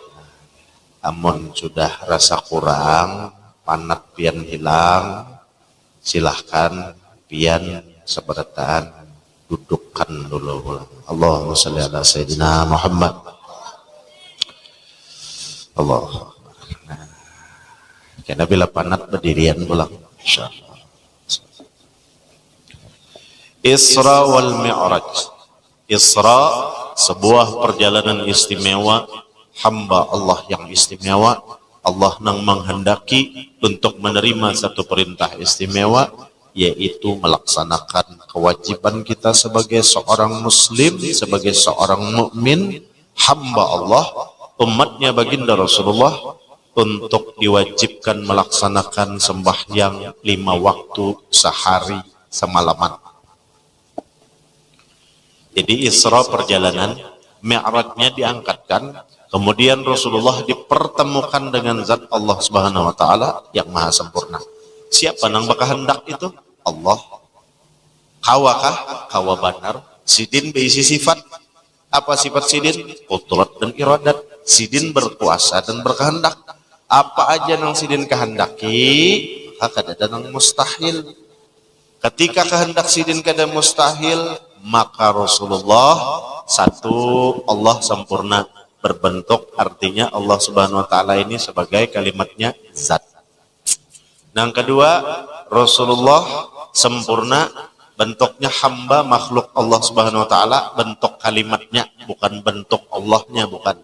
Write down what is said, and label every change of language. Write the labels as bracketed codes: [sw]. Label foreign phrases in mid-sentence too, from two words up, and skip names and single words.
[bjn] Amun sudah rasa kurang, panat pian hilang, silahkan pian seberataan dudukkan dulu. [ar] اللهم صل على سيدنا محمد. Allah. [bjn] Karena bila panat berdirian pulang. Insyaallah. [ar] الإسراء والمعراج. [id] Isra, sebuah perjalanan istimewa, hamba Allah yang istimewa. Allah nang menghendaki untuk menerima satu perintah istimewa, yaitu melaksanakan kewajiban kita sebagai seorang muslim, sebagai seorang mukmin, hamba Allah, umatnya baginda Rasulullah, untuk diwajibkan melaksanakan sembahyang 5 waktu sehari semalaman. Jadi Isra perjalanan, Mi'rajnya diangkatkan, kemudian Rasulullah dipertemukan dengan zat Allah [ar] سبحانه وتعالى [id] yang maha sempurna. [bjn] Siapa nang bakahendak itu? Allah. Kawakah? Kawa banar. Sidin berisi sifat. Apa sifat sidin? [id] Qudrat dan iradat. [bjn] Sidin berkuasa dan berkehendak. Apa aja nang sidin kehendaki, maka kada nang mustahil. [id] Ketika kehendak sidin kada mustahil, maka Rasulullah satu, Allah sempurna berbentuk, artinya Allah [ar] سبحانه وتعالى [id] ini sebagai kalimatnya zat. Yang kedua, Rasulullah sempurna bentuknya hamba makhluk Allah [ar] سبحانه وتعالى, [id] bentuk kalimatnya bukan bentuk Allahnya, bukan.